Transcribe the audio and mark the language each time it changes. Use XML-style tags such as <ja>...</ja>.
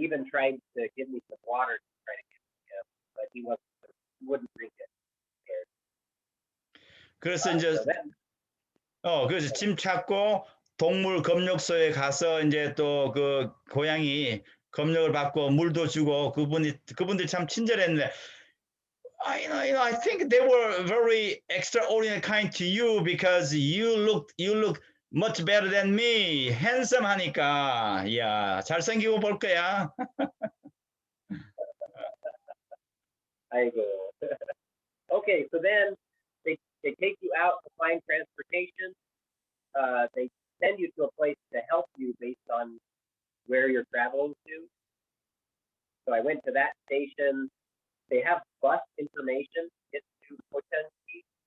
<en>even tried to give me some water to try to get him, but he wouldn't drink it.</en> <ko>그래서 이제</ko> <en>So then,</en> <ko>그래서 짐 찾고 동물 검역소에 가서 이제 또 그 고양이 검역을 받고 물도 주고 그분들 참 친절했는데</ko> <en>I think they were very extraordinary kind to you because you look much better than me.</en> <ko>handsome 하니까 야 잘생기고 볼 거야.</ko> <en>I go, okay, so then they take you out to find transportation. They send you to a place to help you based on where you're traveling to. So I went to that station. They have bus information to get to Potensi.</en>